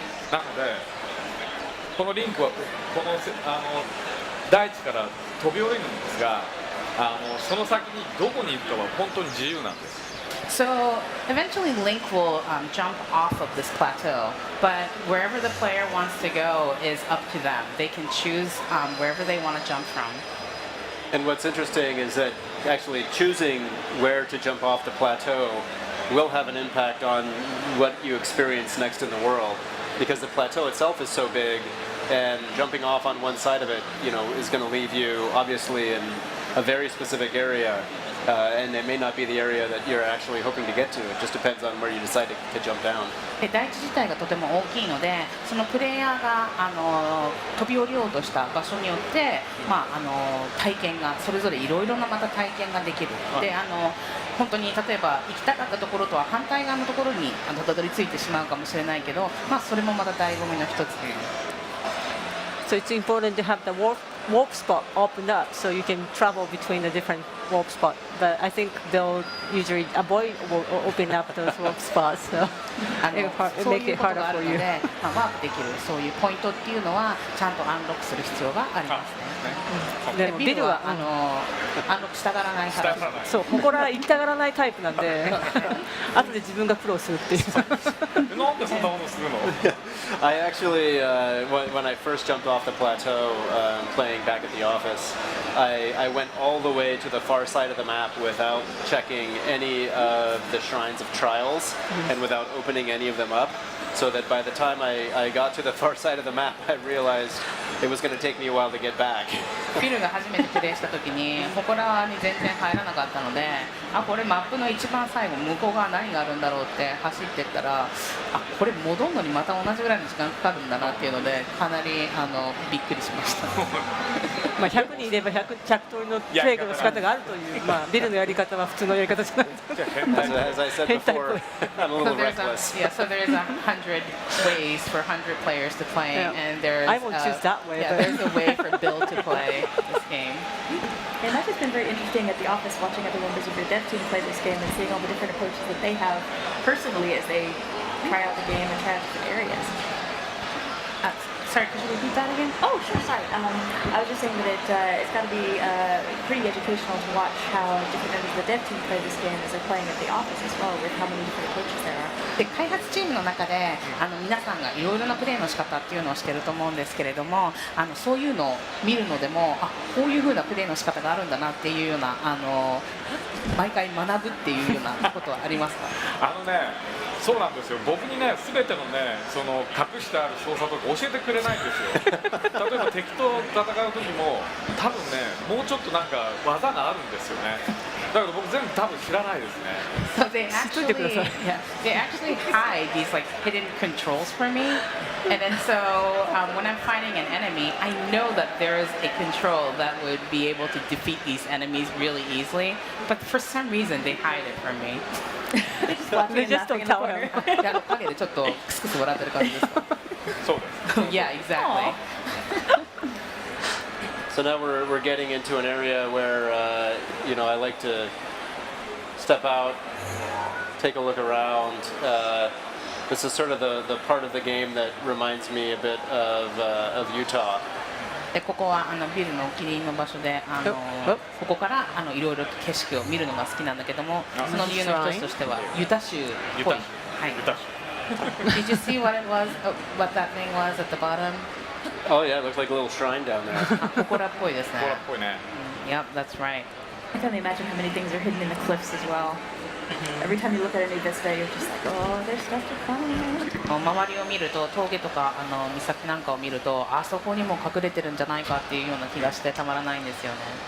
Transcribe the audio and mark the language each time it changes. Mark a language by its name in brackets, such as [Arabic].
[Japanese] なのでこのリンクはこの大地から飛び降りるんですが、その先にどこに行くかは本当に自由なんです。 [English] So eventually Link will jump off of this plateau, but wherever the player wants to go is up to them. They can choose wherever they want to jump from. And what's interesting is that actually choosing where to jump off the plateau will have an impact on what you experience next in the world, because the plateau itself is so big, and jumping off on one side of it, is going to leave you obviously in a very specific area, and it may not be the area that you're actually hoping to get to. It just depends on where you decide to jump down. [Japanese] 大地自体がとても大きいので、そのプレイヤーが飛び降りようとした場所によって、体験がそれぞれいろいろなまた体験ができる。で本当に例えば行きたかったところとは反対側のところにたどり着いてしまうかもしれないけど、それもまた醍醐味の一つ。 [English] So it's important to have the warp spot opened up so you can travel between the different warp spots. But I think they'll usually avoid opening up those warp spots, so it make it harder for you. [Japanese] ワープできるそういうポイントっていうのはちゃんとアンロックする必要がありますね。でもビルはアンロックしたがらないから。そう、ここら行きたがらないタイプなんで、後で自分が苦労するっていう。なんでそんなことするの [English] I actually, when I first jumped off the plateau playing back at the office, I went all the way to the far side of the map without checking any of the shrines of trials and without opening any of them up, so that by the time I got to the far side of the map, I realized it was going to take me a while to get back. [Japanese] フィルが初めてプレイした時にここらに全然入らなかったので、これマップの一番最後向こう側何があるんだろうって走ってったら、これ戻るのにまた同じぐらいの時間かかるんだなっていうので、かなりびっくりしました。 100人いれば100通りのプレイの仕方があるという、ビルのやり方は普通のやり方じゃない。 [English] As I said before, I'm a little reckless. So there's 100 ways for 100 players to play, and there's I won't choose that way. There's a way for Bill to play this game. And that's just been very interesting at the office, watching other members of your dev team play this game and seeing all the different approaches that they have personally as they try out the game and try out different areas. Sorry, could you repeat that again? Oh, sure. Sorry. I was just saying that it's got to be pretty educational to watch how different members of the dev team play this game as they're playing at the office as well, with how many different approaches there are. [Japanese] で開発チームの中で皆さんがいろいろなプレーの仕方っていうのをしてると思うんですけれどもそういうのを見るのでもこういう風なプレーの仕方があるんだなっていうような毎回学ぶっていうようなことはありますかそうなんですよ僕にね全てのねその隠してある操作とか教えてくれないんですよ例えば敵と戦う時も多分ねもうちょっとなんか技があるんですよねだけど僕全部多分知らないですね [English] So they actually hide these like hidden controls for me, and then so when I'm fighting an enemy, I know that there is a control that would be able to defeat these enemies really easily, but for some reason they hide it from me. They just don't tell him. [Japanese] 影でちょっとクスクス笑ってる感じですかそうです [English] Yeah, exactly. So now we're getting into an area where I like to step out, take a look around. This is sort of the part of the game that reminds me a bit of Utah. [Japanese] でここはビルのお気に入りの場所でここからいろいろ景色を見るのが好きなんだけどもその理由の一つとしてはユタ州っぽい。 [English] はい。Did you see what it was? What that thing was at the bottom? Oh yeah, it looks like a little shrine down there. [Japanese] 祠っぽいですね。祠っぽいね Yep, that's right. [English] I can only imagine how many things are hidden in the cliffs as well. Every time you look at a new vista, you're just like, oh, there's stuff to find. [Japanese] 周りを見ると峠とか岬なんかを見るとあそこにも隠れてるんじゃないかっていうような気がしてたまらないんですよね。